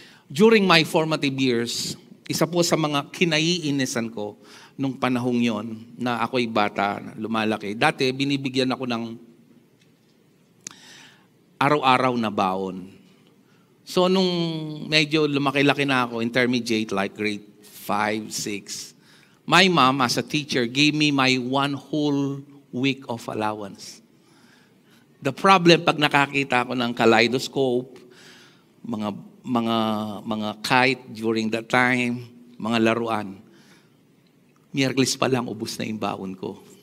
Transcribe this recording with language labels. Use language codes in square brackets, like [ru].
[en] During my formative years, [tl] isa po sa mga kinaiinisan ko nung panahong yon na ako'y bata, lumalaki. Dati, binibigyan ako ng araw-araw na baon. [en] So, [tl] nung medyo lumaki-laki na ako, [en] intermediate, like grade 5, 6, my mom, as a teacher, gave me my 1 whole week of allowance. The problem, [tl] pag nakakita ako ng kaleidoscope, mga kite [en] during that time, [tl] mga laruan, Miyerkules pa lang, ubus na yung baon ko.